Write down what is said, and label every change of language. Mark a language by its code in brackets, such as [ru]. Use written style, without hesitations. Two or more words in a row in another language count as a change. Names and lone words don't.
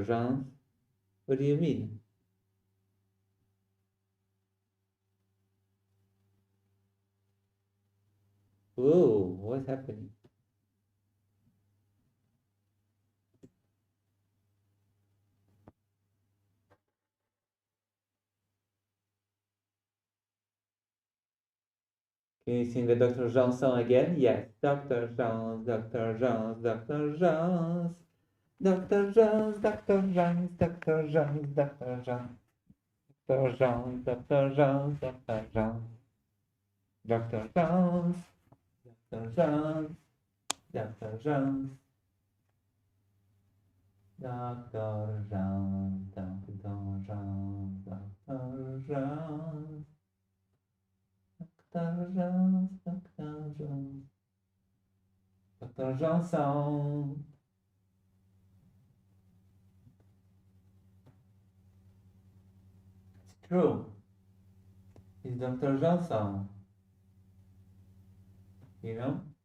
[en] Jones. What do you mean? Whoa, what's happening? Can you sing the Dr. Jones song again? Yes. Dr. Jones, Dr. Jones, Dr. Jones. Dr. Jones, Dr. Jones, Dr. Jones, Dr. Jones. Dr. Jones, Dr. Jones, Dr. Jones. Dr. Jones, Dr. Jones, Dr. Jones. Dr. Jones, Dr. Jones, Dr. Jones. Dr. Jones, Dr. Jones. Dr. Johnson. It's true. It's Dr. Johnson. You know?